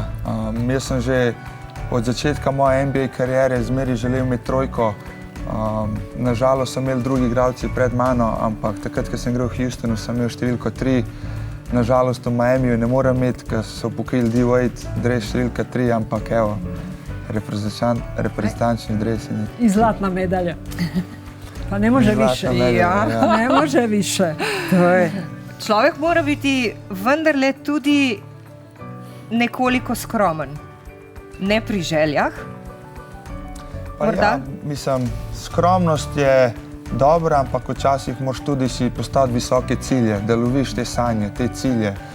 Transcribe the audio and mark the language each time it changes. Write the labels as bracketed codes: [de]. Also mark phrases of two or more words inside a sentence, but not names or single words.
[sl] Jaz sem že od začetka moje NBA karijere zmeri želel imeti trojko. Nažalost so imeli drugi igralci pred mano, ampak takrat, ko sem igral v Houstonu, sem imel številko 3. Nažalost v Miamiju ne morem imeti, ker so pokrili D-Wade dres številka 3, ampak evo, reprezentančni dres. [hr] I zlatna medalja. Pa ne može više. Ne može više. [sl] Človek mora biti vendarle tudi nekoliko skromen. Ne pri željah. Ja, mislim, skromnost je dobra, ampak včasih moraš tudi si postaviti visoke cilje, da loviš te sanje, te cilje.